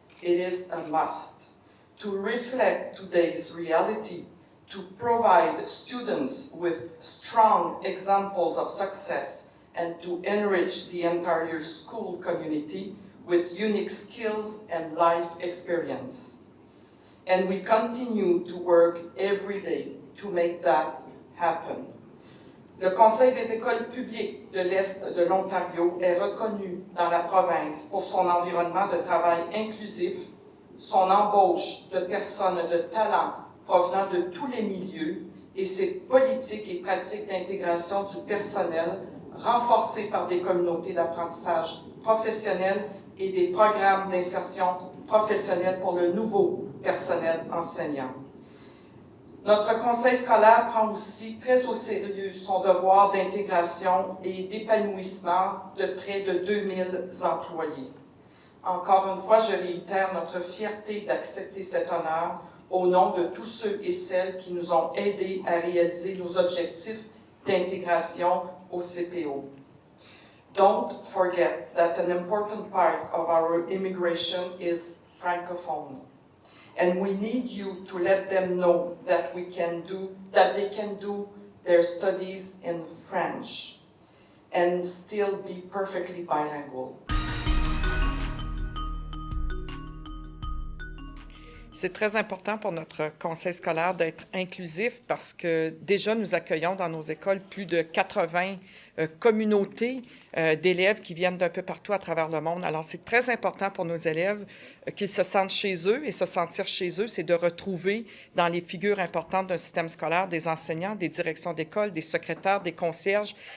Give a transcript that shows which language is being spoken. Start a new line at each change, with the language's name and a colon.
English: It is a must. To reflect today's reality, to provide students with strong examples of success, and to enrich the entire school community with unique skills and life experience. And we continue to work every day to make that happen.
French: Le Conseil des écoles publiques de l'Est de l'Ontario est reconnu dans la province pour son environnement de travail inclusif, son embauche de personnes de talent provenant de tous les milieux et ses politiques et pratiques d'intégration du personnel renforcées par des communautés d'apprentissage professionnel et des programmes d'insertion professionnelle pour le nouveau personnel enseignant. Notre conseil scolaire prend aussi très au sérieux son devoir d'intégration et d'épanouissement de près de 2000 employés. Encore une fois, je réitère notre fierté d'accepter cet honneur au nom de tous ceux et celles qui nous ont aidés à réaliser nos objectifs d'intégration au CPO.
English: Don't forget that an important part of our immigration is francophone. And we need you to let them know that they can do their studies in French and still be perfectly bilingual.
French: C'est très important pour notre conseil scolaire d'être inclusif parce que déjà, nous accueillons dans nos écoles plus de 80 communautés d'élèves qui viennent d'un peu partout à travers le monde. Alors, c'est très important pour nos élèves qu'ils se sentent chez eux et se sentir chez eux, c'est de retrouver dans les figures importantes d'un système scolaire des enseignants, des directions d'école, des secrétaires, des concierges.